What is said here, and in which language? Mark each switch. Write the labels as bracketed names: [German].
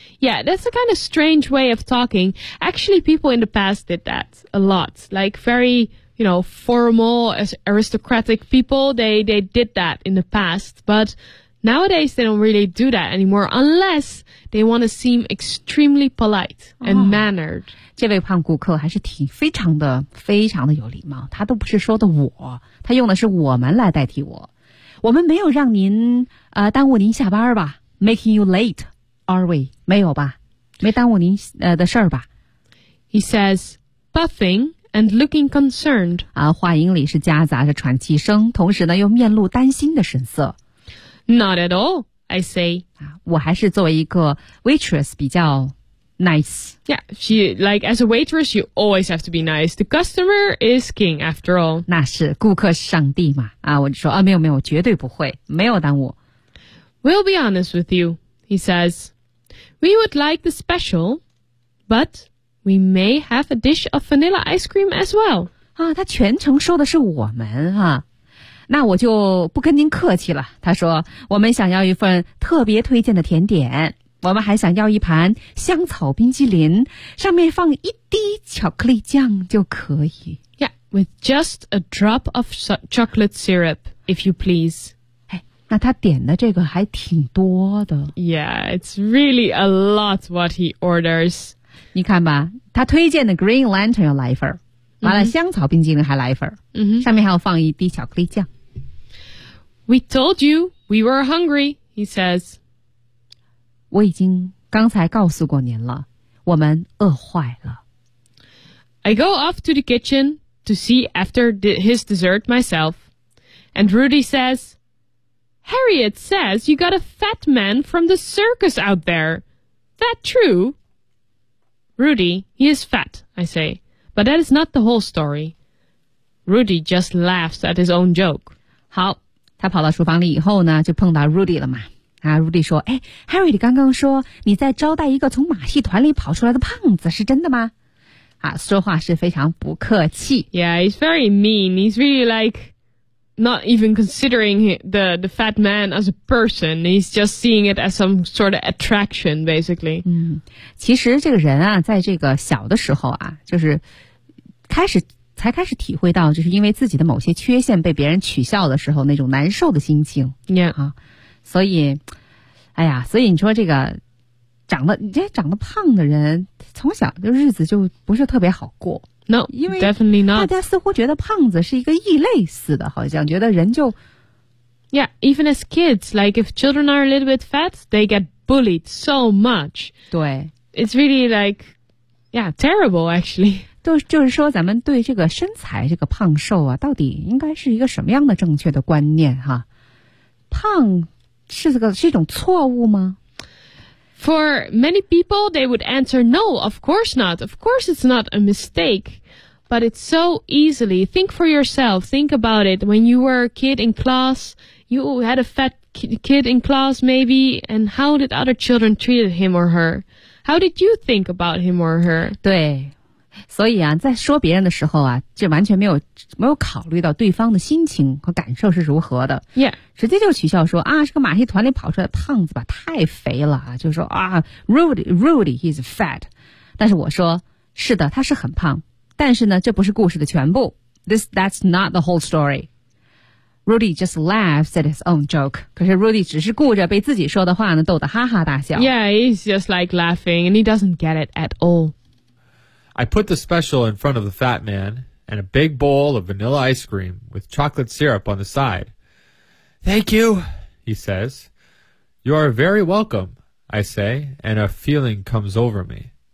[English] Yeah, that's a kind of strange way of talking. Actually, people in the past did that a lot. Like very, you know, formal, aristocratic people, they did that in the past. But nowadays, they don't really do that anymore, unless they want to seem extremely polite and mannered. [Chinese] 这位胖顾客还是挺非常的非常的有礼貌，他都不是说的我，他用的是我们来代替我。我们没有让您耽误您下班吧 , [English] making you late. Are we? [Chinese] 没有吧，没耽误您的事儿吧。 [English] He says, puffing and looking concerned. [Chinese] 啊，话音里是夹杂着喘气声，同时呢又面露担心的神色。 [English] Not at all, I say. [Chinese] 啊，我还是作为一个 waitress 比较 nice. [English] Yeah, she like as a waitress, you always have to be nice. The customer is king, after all. [Chinese] 那是顾客是上帝嘛？啊，我就说啊，没有没有，绝对不会，没有耽误。 [English] We'll be honest with you. He says, we would like the special, but we may have a dish of vanilla ice cream as well. [Chinese] 啊，他全程说的是我们啊。那我就不跟您客气了。他说，我们想要一份特别推荐的甜点。我们还想要一盘香草冰激凌，上面放一滴巧克力酱就可以。 [English] Yeah, With just a drop of chocolate syrup, if you please. [Chinese] 哎，那他点的这个还挺多的。 [English] Yeah, it's really a lot what he orders. [Chinese] 你看吧，他推荐的 Green Lantern 要来一份，完了香草冰激凌还来一份，上面还要放一滴巧克力酱。 [English] We told you we were hungry, he says. [Chinese] 我已经刚才告诉过您了，我们饿坏了。 [English] I go off to the kitchen to see after his dessert myself. And Rudy says, Harriet says you got a fat man from the circus out there. That true? Rudy, he is fat, I say. But that is not the whole story. Rudy just laughs at his own joke. [Chinese] 好。他跑到厨房里以后呢，就碰到 Rudy 了嘛。啊 ，Rudy 说：“哎 ，Harry， 你刚刚说你在招待一个从马戏团里跑出来的胖子，是真的吗？” 啊，说话是非常不客气。 [English] Yeah, he's very mean. He's really like not even considering the fat man as a person. He's just seeing it as some sort of attraction, basically. [Chinese] 嗯，其实这个人啊，在这个小的时候啊，就是开始。才开始体会到就是因为自己的某些缺陷被别人取笑的时候那种难受的心情、 [English] yeah. [Chinese] 啊、所以哎呀，所以你说这个长得胖的人从小就日子就不是特别好过 [English] No, [Chinese] 因为 [English] definitely not. [Chinese] 大家似乎觉得胖子是一个异类似的，好像觉得人就 [English] Yeah, even as kids, like if children are a little bit fat, they get bullied so much. [Chinese] 对 [English] It's really like, yeah, terrible actually. [Chinese] 就是说咱们对这个身材这个胖瘦啊到底应该是一个什么样的正确的观念哈、啊、胖是一种错误吗 [English] For many people, they would answer no, of course not. Of course it's not a mistake. But it's so easily. Think for yourself. Think about it. When you were a kid in class, you had a fat kid in class maybe, and how did other children treated him or her? How did you think about him or her? [Chinese] 对所以啊在说别人的时候啊就完全没有考虑到对方的心情和感受是如何的。 [English] Yeah. [Chinese] 直接就取笑说啊是个马戏团里跑出来的胖子吧太肥了啊就说啊 , [English] Rudy, he's fat. [Chinese] 但是我说是的他是很胖但是呢这不是故事的全部。 [English] That's not the whole story. Rudy just laughs at his own joke. [Chinese] 可是 Rudy 只是顾着被自己说的话呢逗得哈哈大笑。 [English] Yeah, he's just like laughing and he doesn't get it at all. I put the special in front of the fat man and a big bowl of vanilla ice cream with chocolate syrup on the side. Thank you, he says. You are very welcome, I say, and a feeling comes over me.